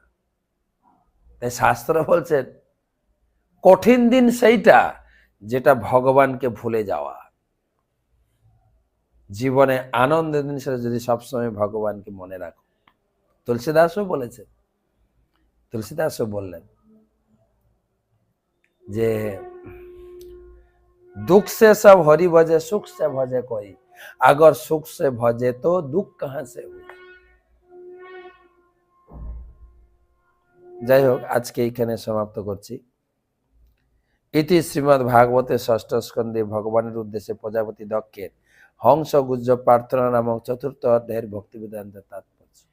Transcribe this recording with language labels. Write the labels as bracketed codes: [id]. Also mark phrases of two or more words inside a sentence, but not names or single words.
[bn] তাই শাস্ত্র বলছেন কঠিন দিন সেইটা যেটা ভগবানকে ভুলে যাওয়া। জীবনে আনন্দের দিন সেটা যদি সবসময় ভগবানকে মনে রাখো। তুলসীদাসও বলেছেন, তুলসীদাসও বললেন যে [hi] दुख से सब हरि भजे सुख से भजे कोई, अगर सुख से भजे तो दुख कहां से हुई। [bn] যাই হোক, আজকে এইখানে সমাপ্ত করছি। ইতি শ্রীমদ্ ভাগবতে ষষ্ঠ স্কন্ধে ভগবানের উদ্দেশ্যে প্রজাপতি দক্ষের হংস গুজ্জ প্রার্থনা নামক চতুর্থ অধ্যায়ের ভক্তি বেদান্তের তাৎপর্য।